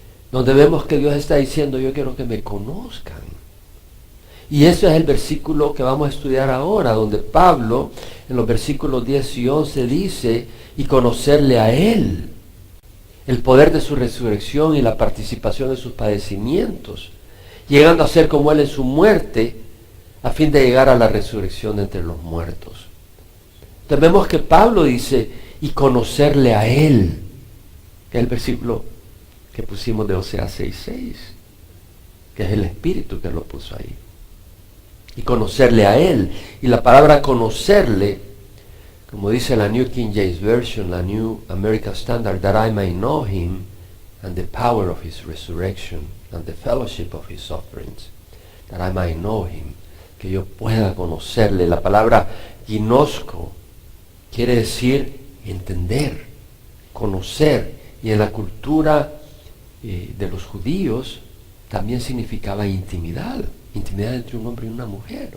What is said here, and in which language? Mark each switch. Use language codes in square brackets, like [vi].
[es] Donde vemos que Dios está diciendo: yo quiero que me conozcan. Y ese es el versículo que vamos a estudiar ahora, donde Pablo, en los versículos 10 y 11, dice: y conocerle a Él, el poder de su resurrección y la participación de sus padecimientos, llegando a ser como Él en su muerte, a fin de llegar a la resurrección de entre los muertos. Entonces vemos que Pablo dice: y conocerle a Él, que es el versículo que pusimos de Oseas 6:6, que es el Espíritu que lo puso ahí. Y conocerle a Él. Y la palabra conocerle Como dice la [en] New King James Version, la New American Standard, that I may know him and the power of his resurrection and the fellowship of his sufferings. That I may know him, [es] que yo pueda conocerle. La palabra ginosko quiere decir entender, conocer, y en la cultura de los judíos también significaba intimidad entre un hombre y una mujer.